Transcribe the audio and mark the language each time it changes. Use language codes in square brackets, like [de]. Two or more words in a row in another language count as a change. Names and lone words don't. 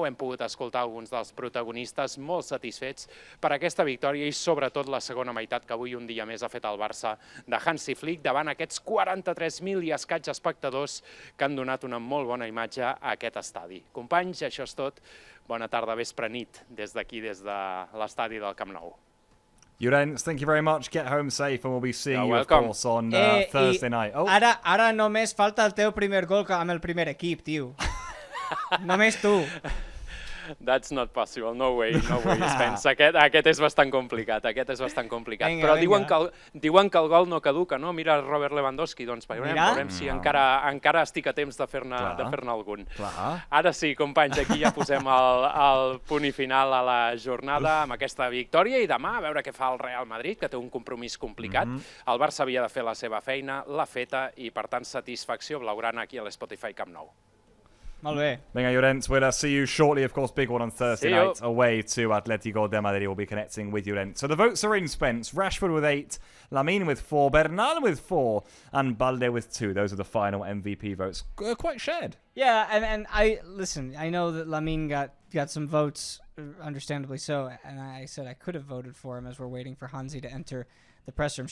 [ca] Hem pogut escoltar alguns dels protagonistes molt satisfets per aquesta victòria i sobretot la segona meitat que avui un dia més ha fet el Barça de Hansi Flick davant aquests 43.000 i escaig espectadors que han donat una molt bona imatge a aquest estadi. Companys, això és tot. Bona tarda, vespre, nit, des d'aquí, des de l'estadi del Camp Nou. Llorenç, [en] thank you very much. Get home safe and we'll be seeing you, of welcome. course, on Thursday night. Oh. [ca] Ara només falta el teu primer gol amb el primer equip, tio. Només tu. [en] That's not possible, no way, Spence. [ca] Aquest és bastant complicat, Vinga, però diuen que el gol no caduca, no? Mira Robert Lewandowski, doncs veurem si encara estic a temps de fer-ne algun. Ara sí, companys, aquí ja posem el punt i final a la jornada amb aquesta victòria i demà a veure què fa el Real Madrid, que té un compromís complicat. El Barça havia de fer la seva feina, l'ha feta i per tant satisfacció blaugrana aquí a l'Spotify Camp Nou. Molt bé. Venga, Llorenç, [en] we'll see you shortly. Of course, big one on Thursday night away to Atlético de Madrid. We'll be connecting with Llorenç. So the votes are in, Spence. Rashford with 8, Lamine with 4, Bernal with 4, and Balde with 2. Those are the final MVP votes. Quite shared. Yeah, and I know that Lamine got some votes, understandably so, and I said I could have voted for him as we're waiting for Hansi to enter the press room.